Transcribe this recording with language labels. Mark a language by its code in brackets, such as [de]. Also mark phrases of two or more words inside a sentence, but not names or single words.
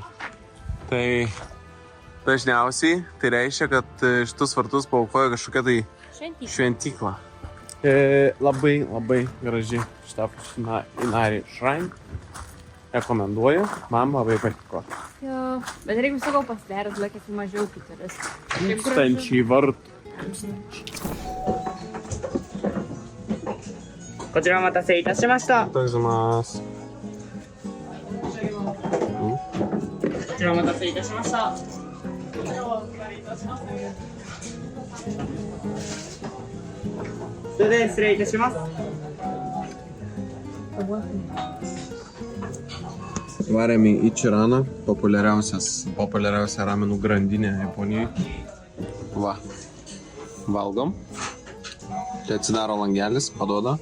[lt] Tai dažniausiai tai reiškia, kad šitus vartus paaukojo kažkokia tai šventykla. Labai graži šitą Inari Shrine. Rekomenduoju. Man labai patiko. Jo, bet reikia sakau pasidaryti, laikėsi mažiau kitoris. 1000 vartų. [ja] こちらお待たせいたしました。ありがとうございます。こちらお待たせいたしました。それで失礼いたします。 [lt] Varėme į Ichiraną, populiariausia ramenų grandinė Japonijoje. Va, valgom. Čia atsidaro langelis, paduoda.